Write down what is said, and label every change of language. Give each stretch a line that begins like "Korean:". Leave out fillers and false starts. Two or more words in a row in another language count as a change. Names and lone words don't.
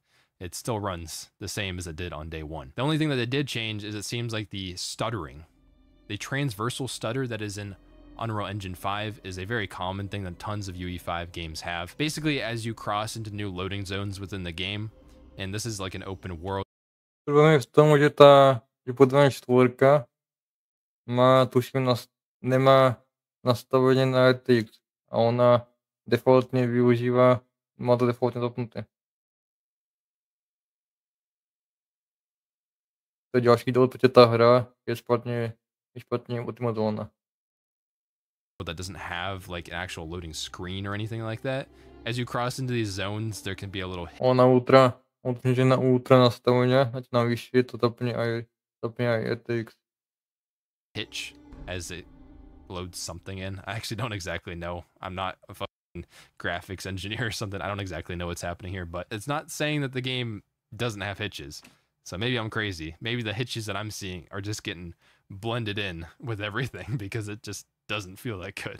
English: It still runs the same as it did on day one. The only thing that it did change is it seems like the stuttering, the transversal stutter that is in Unreal Engine 5 is a very common thing that tons of UE5 games have. Basically, as you cross into new loading zones within the game, and this is like an open world.
Slovak: Problém je v tom, že podľa 4 má, tuším, nemá nastavenie na RTX a ona defaultne využíva, má to defaultne zapnuté. To je ďalší dôvod, prečo tá hra je špatne optimalizovaná.
English: That doesn't have like an actual loading screen or anything like that. As you cross into these zones, there can be a little
Slovak: Na ultra nastavenia, na vyššie, to zapne aj RTX.
English: hitch as it loads something in. I actually don't exactly know. I'm not a fucking graphics engineer or something. I don't exactly know what's happening here, but it's not saying that the game doesn't have hitches. So maybe I'm crazy. Maybe the hitches that I'm seeing are just getting blended in with everything because it just doesn't feel that good.